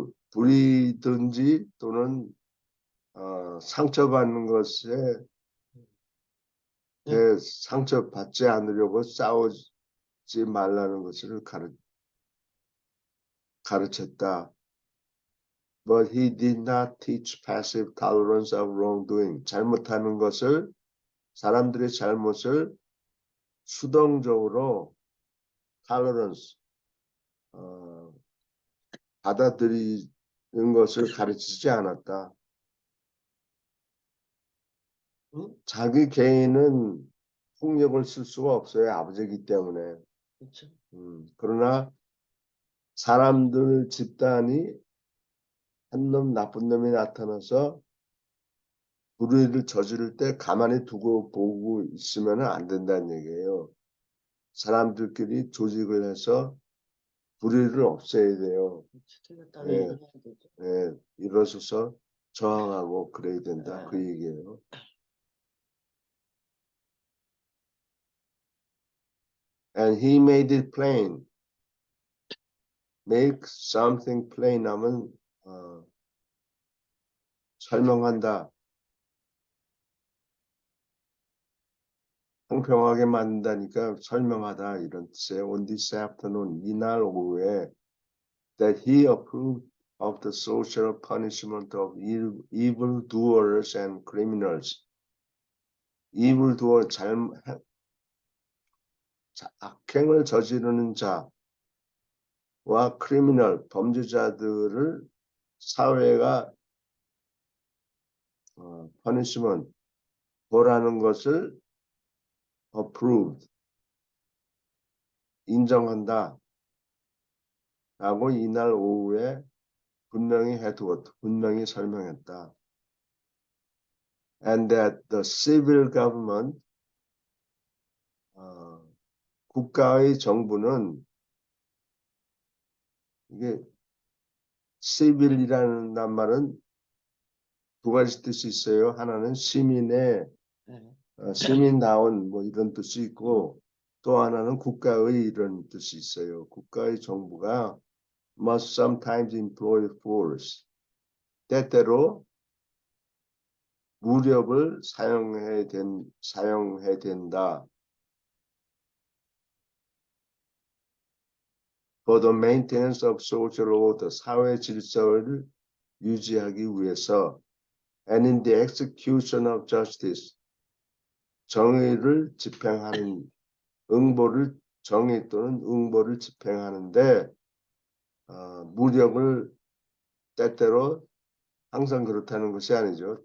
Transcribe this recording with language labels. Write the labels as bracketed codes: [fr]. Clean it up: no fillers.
[ko] 불의든지 또는 상처받는 것에 상처받지 않으려고 싸우지 말라는 것을 가르쳤다. [en] But he did not teach passive tolerance of wrongdoing. [ko] 잘못하는 것을 사람들의 잘못을 수동적으로 tolerance, 받아들이는 것을 가르치지 않았다. 응? 자기 개인은 폭력을 쓸 수가 없어요. 아버지이기 때문에. 그렇죠. 그러나 사람들 집단이 한 놈 나쁜 놈이 나타나서 불의를 저지를 때 가만히 두고 보고 있으면 안 된다는 얘기예요. 사람들끼리 조직을 해서 불의를 없애야 돼요. 틀렸다고 예, 얘기해야 되죠. 예, 일어서서 저항하고 그래야 된다. 그 얘기예요. [en] And he made it plain. Make something plain [ko] 하면 설명한다. 공평하게 만든다니까 설명하다 이런 뜻이에요. [en] On this afternoon, [ko] 이날 오후에 [en] that he approved of the social punishment of evildoers and criminals. [ko] evildoer, 악행을 저지르는 자와 criminal, 범죄자들을 사회가 punishment, 벌하는 것을 approved, 인정한다. 라고 이날 오후에 분명히 해두었다. 분명히 설명했다. [en] And that the civil government, [ko] 국가의 정부는 이게 civil이라는 말은 두 가지 뜻이 있어요. 하나는 시민의 시민다운 뭐 이런 뜻이 있고 또 하나는 국가의 이런 뜻이 있어요. 국가의 정부가 [en] must sometimes employ force. [ko] 때때로 무력을 사용해야 된다. [en] For the maintenance of social order, [ko] 사회 질서를 유지하기 위해서 [en] and in the execution of justice, [ko] 정의를 집행하는 정의 또는 응보를 집행하는데 무력을 때때로 항상 그렇다는 것이 아니죠.